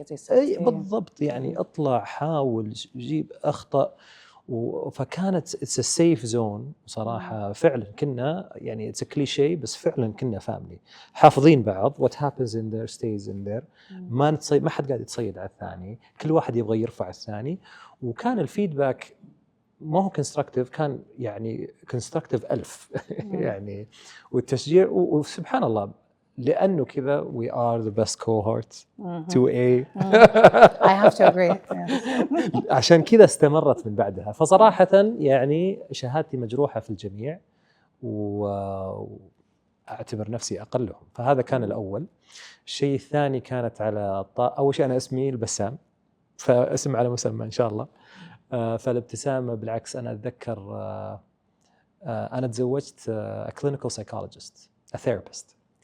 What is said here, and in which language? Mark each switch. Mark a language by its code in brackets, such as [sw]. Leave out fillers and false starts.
[ar] أي بالضبط، يعني اطلع، حاول، جيب أخطأ. فكانت [en] it's a safe zone [ar] صراحة. فعلا كنا يعني [en] it's a cliché، [ar] بس فعلا كنا family حافظين بعض. [en] what happens in there stays in there. [ar] ما حد قاعد يتصيد على الثاني، كل واحد يبغى يرفع الثاني. وكان الفيدباك ما هو constructive، كان يعني constructive 1000 يعني. والتشجيع، وسبحان الله لأنه كذا [en] we are the best cohort 2A. I have to agree. [ar] عشان كذا استمرت من بعدها. فصراحة يعني شهادتي مجروحة في الجميع، وأعتبر نفسي أقلهم. فهذا كان الأول. الشيء الثاني كانت على أول شيء أنا اسمي البسام، فاسم على مسمى إن شاء الله. فالابتسامة بالعكس. أنا أتذكر أنا تزوجت [en] a clinical psychologist, a therapist.